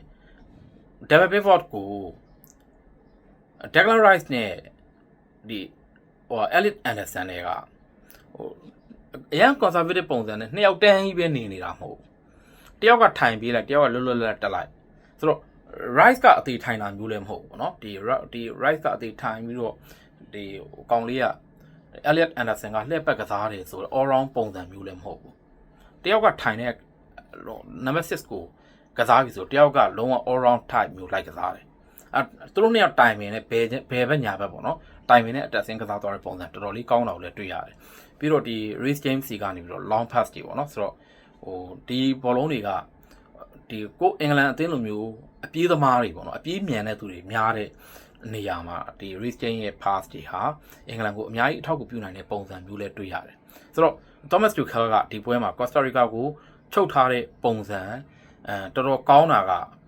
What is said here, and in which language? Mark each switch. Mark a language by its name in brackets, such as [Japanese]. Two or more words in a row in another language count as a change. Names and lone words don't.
[Burmese] David Pickford ကို Declan Rice နဲ့ဒီElliot Anderson တွေကအရန် conservative ပုံစံနဲ့နှစ်ယောက်တန်းကြီးပဲနေနေတာမဟုတ်တယောက်ကထိုင်ပြေးလိုက်တယောက်ကလွတ်တက်လိုက်ဆိုတော့ rice ကအသေးထိုင်တာမျိုးလည်းမဟုတ်ဘူးเนาะဒီ rice ကအသေးထိုင်ပြီးတော့ဒီကောင်လေးက Elliot Anderson ကလှည့်ပတ်ကစားတယ်ဆိုတော့ [English] all round [Burmese] ပုံစံမျိုးလည်းမဟုတ်ဘူးတယောက်ကထိုင်တဲ့ number 6ကိုကစားပြီဆိုတယောက်ကလုံးဝ [English] all round type [Burmese] မျိုးလိုက်ကစားတယ်သူတို့နှစ်ယောက်တိုင်ပင်နဲ့ဘယ်ဘက်ညာဘက်ပေါ့နော်တို င်ပင်နဲ့အတက်ဆင်းကစားသွားတဲ့ပုံစံတော်တော်လေးကောင်းတာကိုလည်းတွေ့ရတယ်ပြီးတော့ဒီ Reece James စီကနေပြီးတော့ [English] long pass [Burmese] တွေပေါ့နော်ဆိုတော့ဒီဘောလုံးတွေကဒီကိုအင်္ဂလန်အသင်းလိုမျိုးအပြေးသမားတွေပေါ့နော်အပြေးမြန်တဲ့သူတွေများတဲ့နေရာမှာဒီ Reece James ရဲ့ pass တွေဟာအင်္ဂလန်ကိုအများကြီးအထောက်အကူပြုနိုင်တဲ့ပုံစံမျိုးလည်းတွေ့ရတယ်ဆိုတော့ Thomas Tuchel ကဒီပွဲမှာ Costa Rica ကိုချုပ်ထားတဲ့ပုံစံတော်တော်ကောင်းတာက